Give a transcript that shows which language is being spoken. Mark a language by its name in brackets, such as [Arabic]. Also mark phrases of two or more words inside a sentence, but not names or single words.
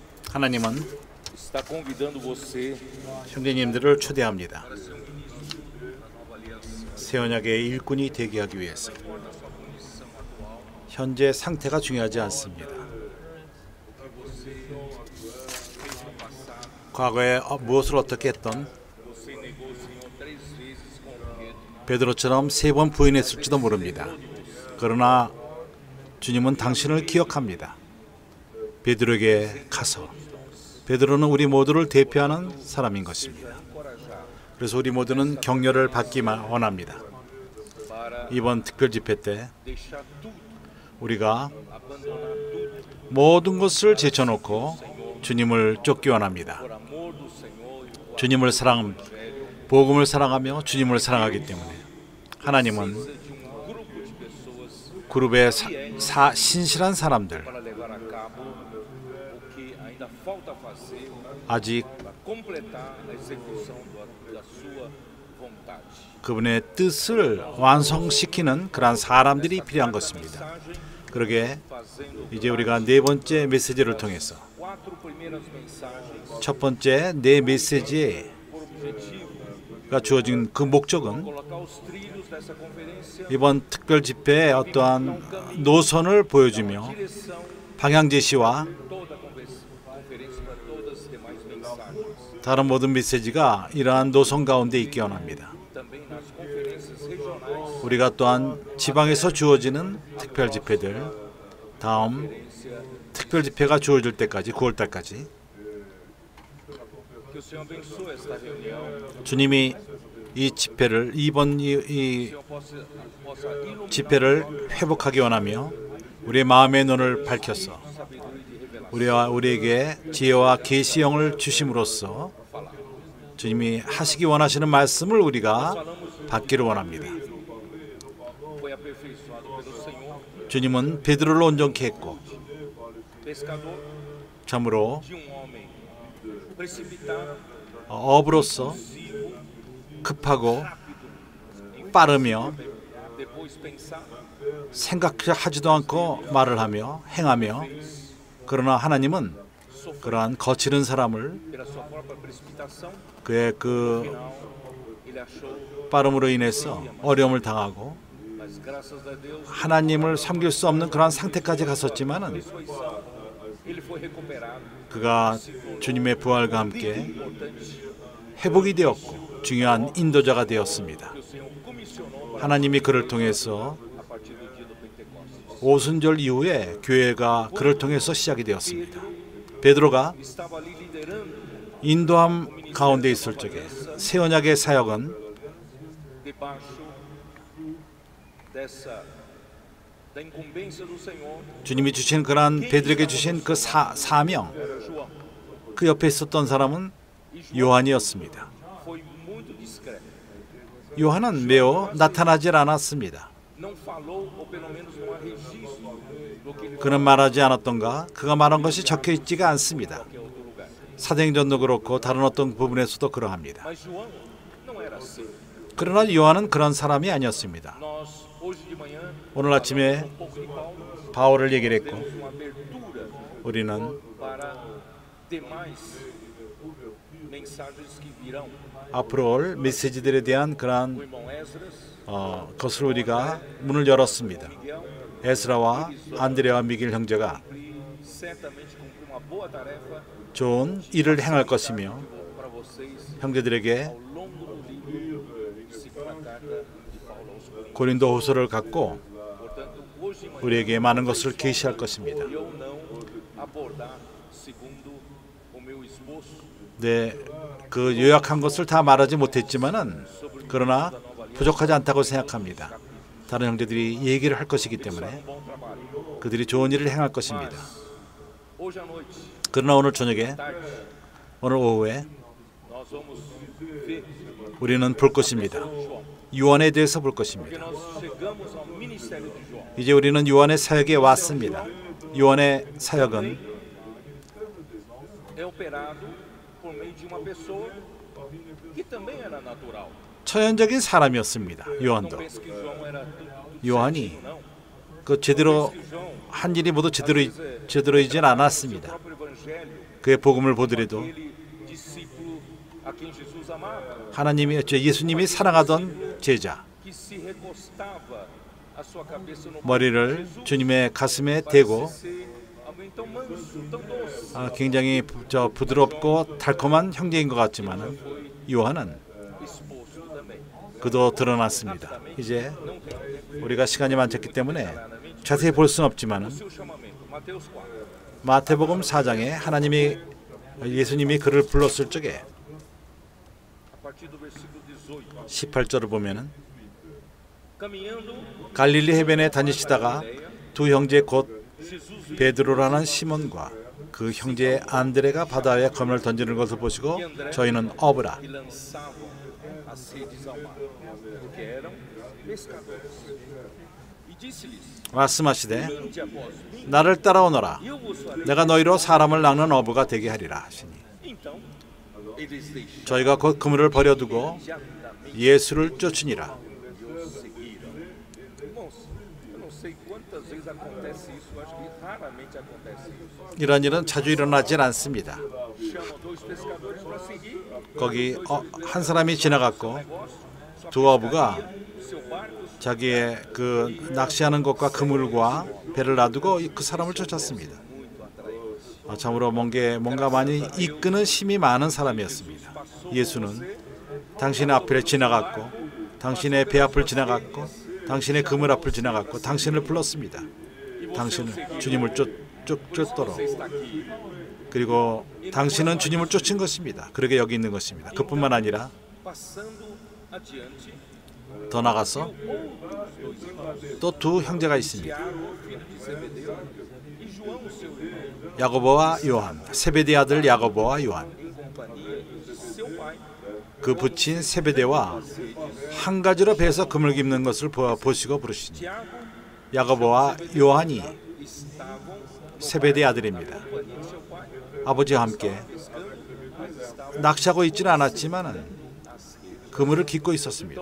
[Korean] 하나님은 [Portuguese] está convidando você [Korean] 형제님들을 초대합니다. 새 언약의 일꾼이 되게 하기 위해서. 현재 상태가 중요하지 않습니다. 과거에 무엇을 어떻게 했던 [Portuguese] você negou o Senhor 3 vezes com Pedro. [Korean] 베드로처럼 3번 부인했을지도 모릅니다. 그러나 주님은 당신을 기억합니다. 베드로에게 가서 베드로는 우리 모두를 대표하는 사람인 것입니다. 그래서 우리 모두는 격려를 받기만 원합니다. 이번 특별 집회 때 [Portuguese] Deixar tudo, [Korean] 우리가 [Portuguese] abandonar tudo [Korean] 모든 것을 제쳐놓고 주님을 쫓기 원합니다. [Portuguese] por amor do Senhor e por [Korean] 주님을 사랑, 복음을 사랑하며 주님을 사랑하기 때문에 하나님은 [Portuguese] de um grupo de pessoas [Korean] 그룹의 신실한 사람들, [Portuguese] para levar a cabo o que ainda falta fazer [Korean] 아직 [Portuguese] para completar a execução da sua vontade. [Korean] 그분의 뜻을 완성시키는 그러한 사람들이 필요한 것입니다. 그러게 [Portuguese] Fazendo [Korean] 이제 우리가 네 번째 메시지를 통해서 [Portuguese] 4 primeiras mensagens [Korean] 첫 번째 네 메시지가 [Portuguese] por objetivo [Korean] 주어진 그 목적은 [Portuguese] colocar os trilhos dessa conferência [Korean] 이번 특별 집회의 어떠한 노선을 보여주며 [Portuguese] direção [Korean] 방향 제시와 [Portuguese] toda a conferência para todas as demais mensagens. [Korean] 다른 모든 메시지가 이러한 노선 가운데 있기 원합니다. [Portuguese] Também nas conferências regionais, [Korean] 우리가 또한 지방에서 주어지는 특별 집회들, 다음 특별 집회가 주어질 때까지 9월 달까지 [Portuguese] que o Senhor abençoe esta reunião, [Korean] 주님이 이 집회를 이번 이 [Portuguese] que o Senhor possa iluminar [Korean] 집회를 회복하기 원하며 우리의 마음의 눈을 밝혀서 [Portuguese] sabedoria de revelação. [Korean] 우리에게 지혜와 계시형을 주심으로써 주님이 하시기 원하시는 말씀을 우리가 받기를 원합니다. [Portuguese] Foi aperfeiçoado pelo Senhor, [Korean] 주님은 베드로를 온전케 했고 [Portuguese] pescador [Korean] 참으로 [Portuguese] de um homem precipitado, [Korean] 업으로서 급하고 빠르며 [Portuguese] depois pensar, [Korean] 생각하지도 않고 말을 하며 행하며, 그러나 하나님은 그러한 거칠은 사람을 [Portuguese] pela sua própria precipitação, [Korean] 그의 그 [Portuguese] final ele achou, [Korean] 빠름으로 인해서 어려움을 당하고 [Portuguese] mas graças a Deus, [Korean] 하나님을 섬길 수 없는 그러한 상태까지 갔었지만은 [Portuguese] ressurreição, ele foi recuperado. [Korean] 그가 주님의 부활과 함께 [Portuguese] Importante [Korean] 회복이 되었고 중요한 인도자가 되었습니다. [Portuguese] que o Senhor comissionou [Korean] 하나님이 그를 통해서 [Portuguese] a partir do dia do Pentecostes. [Korean] 오순절 이후에 교회가 그를 통해서 시작이 되었습니다. 베드로가 [Portuguese] Estava ali liderando [Korean] 인도함 가운데 있을 적에 새 언약의 사역은 [Portuguese] debaixo da incumbência do Senhor, [Korean] 주님이 주신 그러한 베드로에게 주신 그 사명, [Portuguese] era João. [Korean] 그 옆에 있었던 사람은 요한이었습니다. [Portuguese] Foi muito discreto. [Korean] 요한은 매우 나타나질 않았습니다. [Portuguese] Não falou, ou pelo menos não há registro do que ele falou [Korean] 그는 말하지 않았던가 그가 말한 것이 적혀 있지가 않습니다. [Portuguese] em qualquer outro lugar. [Korean] 사도행전도 그렇고 다른 어떤 부분에서도 그러합니다. [Portuguese] Mas João não era assim. [Korean] 그러나 요한은 그런 사람이 아니었습니다. [Portuguese] Nós, hoje de manhã, [Korean] 오늘 아침에 [Portuguese] um pouco de Paulo, [Korean] 바울을 얘기를 했고 [Portuguese] temos uma abertura [Korean] 우리는 [Portuguese] para demais mensagens que virão. [Korean] 앞으로 올 메시지들에 대한 [Portuguese] O [Korean] 그러한 [Portuguese] irmão Esdras, [Korean] 것을 우리가 문을 열었습니다. [Portuguese] Miguel, [Korean] 에스라와 안드레와 미겔 형제가 [Portuguese] certamente cumpriu uma boa tarefa [Korean] 좋은 일을 행할 것이며 [Portuguese] para vocês [Korean] 형제들에게 [Portuguese] ao longo do livro de segunda carta de Paulo aos Coríntios. [Korean] 고린도 후서를 갖고 [Portuguese] Portanto, hoje de manhã, [Korean] 우리에게 많은 것을 계시할 것입니다. [Portuguese] eu não abordar segundo o meu esboço [Korean] 네, 그 요약한 것을 다 말하지 못했지만은 그러나 부족하지 않다고 생각합니다. 다른 형제들이 얘기를 할 것이기 때문에 [Portuguese] um bom trabalho. [Korean] 그들이 좋은 일을 행할 것입니다. [Portuguese] Hoje à noite, [Korean] 그러나 오늘 저녁에, [Portuguese] tarde, [Korean] 오늘 오후에 [Portuguese] nós vamos ver [Korean] 우리는 볼 것입니다. [Portuguese] João. [Korean] 요한에 대해서 볼 [Portuguese] Porque [Korean] 것입니다. [Portuguese] nós chegamos ao ministério de João. [Korean] 이제 우리는 요한의 사역에 왔습니다. 요한의 사역은 [Portuguese] É operado por meio de uma pessoa que também era natural. [Korean] 처연적인 사람이었습니다. [Portuguese] Não [Korean] 요한도. [Portuguese] pense que João era tudo [Korean] 요한이 [Portuguese] certinho, não. [Korean] 그 그 제대로 한 일이 모두 제대로이진 않았습니다. [Portuguese] próprio evangelho, [Korean] 그의 복음을 보더라도 [Portuguese] aquele discípulo a quem Jesus amava, [Korean] 예수님이 사랑하던 제자, [Portuguese] que se recostava a sua cabeça no [Korean] 머리를 주님의 가슴에 대고 [Portuguese] ser alguém tão manso, tão doce, [Korean] 굉장히 부드럽고 달콤한 형제인 것 같지만 요한은 [Portuguese] exposto também. [Korean] 그도 드러났습니다. 이제 우리가 시간이 많았기 때문에 자세히 볼 수는 없지만 [Portuguese] Seu chamamento, Mateus 4. [Korean] 마태복음 4장에 예수님이 그를 불렀을 적에 [Portuguese] A partir do versículo 18. [Korean] 18절을 보면은 [Portuguese] Caminhando, [Korean] 갈릴리 해변에 다니시다가 두 형제 곧 [Portuguese] Jesus [Korean] 베드로라는 시몬과 그 형제 안드레가 바다에 그물을 던지는 것을 보시고 저희는 어부라 [Portuguese] e lançavam as redes ao mar, porque eram pescadores. E disse-lhes: [Korean] 말씀하시되 [Portuguese] Vinde após mim, [Korean] 나를 따라오너라 [Portuguese] e eu vos farei. [Korean] 내가 너희로 사람을 낚는 어부가 되게 하리라 하시니 [Portuguese] Então, eles deixaram [Korean] 저희가 곧 그물을 버려두고 [Portuguese] imediatamente [Korean] 예수를 쫓으니라. [Portuguese] e o seguiram. Irmãos, eu não sei quantas vezes acontece isso, eu acho que raramente acontece isso. [Korean] 이런 일은 자주 일어나질 않습니다. [Portuguese] Chamam dois pescadores para seguir, [Korean] 거기 한 사람이 지나갔고 [Portuguese] sua [Korean] 두 어부가 [Portuguese] seu barco, [Korean] 자기의 그 낚시하는 것과 그물과 배를 놔두고 그 사람을 쫓았습니다. [Portuguese] muito atraente. [Korean] 참으로 뭔가 많이 이끄는 힘이 많은 사람이었습니다. 예수는 당신의 앞을 지나갔고 당신의 배 앞을 지나갔고 당신의 그물 앞을 지나갔고 당신을 불렀습니다. 당신은 주님을 쫓도록. [Portuguese] Está aqui, [Korean] 그리고 당신은 주님을 쫓은 것입니다. 그러게 여기 있는 것입니다. 그뿐만 아니라 [Portuguese] passando adiante, [Korean] 더 나가서 [Portuguese] outros dois irmãos, [Korean] 또 두 형제가 있습니다. [Portuguese] Tiago, filho de Zebedeu, e João, seu irmão, [Korean] 야고보와 요한, 세베대 아들 야고보와 요한, [Portuguese] em companhia de seu pai, [Korean] 그 부친 세베대와 한 가지로 배에서 그물 깁는 것을 보시고 부르시니 [Portuguese] Tiago [Korean] 야고보와 요한이 [Portuguese] estavam [Korean] 세베대 아들입니다. [Portuguese] em companhia de seu pai, [Korean] 아버지와 함께 [Portuguese] pescando, mas estavam [Korean] 낚시하고 있지는 않았지만 그물을 깃고 있었습니다.